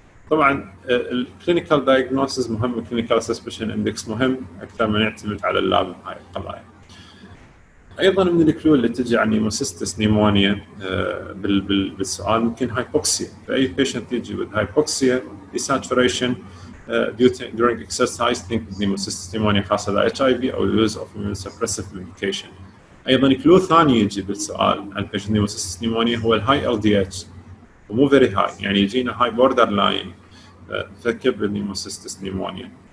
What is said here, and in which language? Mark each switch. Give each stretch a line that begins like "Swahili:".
Arabic: طبعا الكلينيكال دايجنوستس مهم، الكلينيكال سسبشن اندكس مهم اكثر من يعتمد على اللاب بهاي القضايا. ايضا من الكلو اللي تجي عن نيموسيستس نيمونيا بالسؤال ممكن هايبوكسيا. فاي بيشنت يجي
English: with hypoxia desaturation during exercise think pneumocystis pneumonia
Arabic: خاصه
English: HIV او use of immunosuppressive medication.
Arabic: ايضا كلو ثاني يجي بالسؤال عن patient pneumocystis pneumonia هو الهاي LDH ومو
English: very high،
Arabic: يعني يجينا هاي بوردر لاين نفكر بالنيموسيستس نيمونيا.